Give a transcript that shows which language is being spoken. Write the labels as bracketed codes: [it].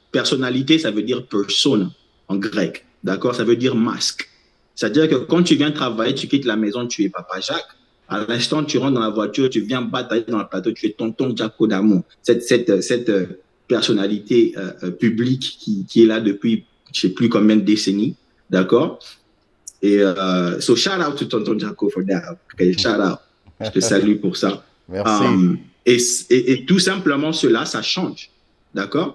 [fr] Personnalité, ça veut dire persona en grec. D'accord? Ça veut dire masque. C'est-à-dire que quand tu viens travailler, tu quittes la maison, tu es Papa Jacques. À l'instant, tu rentres dans la voiture, tu viens batailler dans le plateau, tu es tonton Jacques D'amour. Cette personnalité publique qui est là depuis je ne sais plus combien de décennies. D'accord? [en] Et so shout out to tonton Jacques for that. [fr] Okay, shout out. Je te salue pour ça. Merci. Et tout simplement, cela, ça change. D'accord?